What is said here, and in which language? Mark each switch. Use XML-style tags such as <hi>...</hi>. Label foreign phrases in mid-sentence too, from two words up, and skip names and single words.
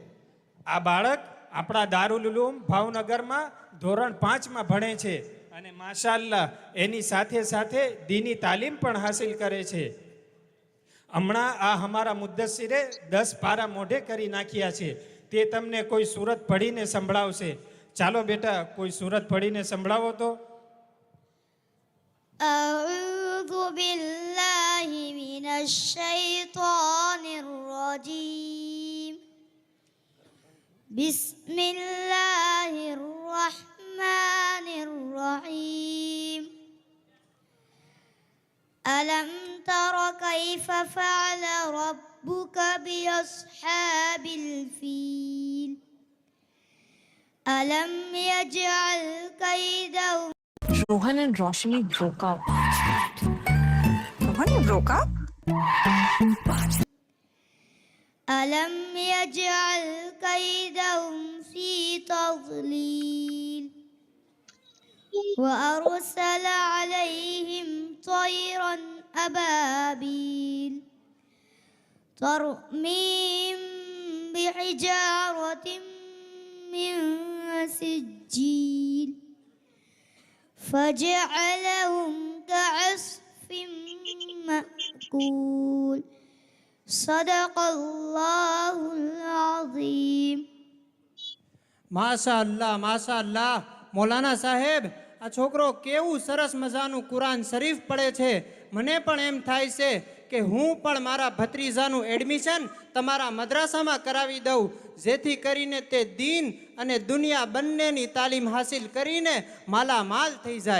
<gu>આ બાળક આપણા દારુલ ઉલૂમ ભાવનગરમાં ધોરણ 5માં ભણે છે અને માશાઅલ્લાહ એની સાથે સાથે દીની તાલીમ પણ હાસિલ કરે છે. હમણાં આ અમારા મુદ્દસ્સીરે 10 પારા મોઢે કરી નાખ્યા છે. તે તમને કોઈ સુરત પઢીને સંભળાવશે. ચાલો બેટા, કોઈ સુરત પઢીને સંભળાવો તો.</gu> <ar>أعوذ بالله من الشيطان الرجيم بسم الله الرحمن الرحيم ألم تر كيف فعل ربك بأصحاب الفيل ألم يجعل كيدهم.</ar> <en>Rohan and Roshni broke up. Rohan, you broke up?</en> <ar>ألم يجعل كيدهم في تضليل وأرسل عليهم طيرا أبابيل ترميهم بحجارة من سجيل فجعلهم كعصف مأكول صدق الله العظيم. ما شاء الله</ar> <gu>મૌલાના સાહેબ, આ છોકરો કેવું સરસ મજાનું કુરાન શરીફ પડે છે. મને પણ એમ થાય છે કે હું પણ મારા ભત્રીજાનું એડમિશન તમારા મદ્રાસામાં કરાવી દઉં, જેથી કરીને તે દીન અને દુનિયા બંનેની તાલીમ હાસિલ કરીને માલામાલ થઈ જાય.</gu>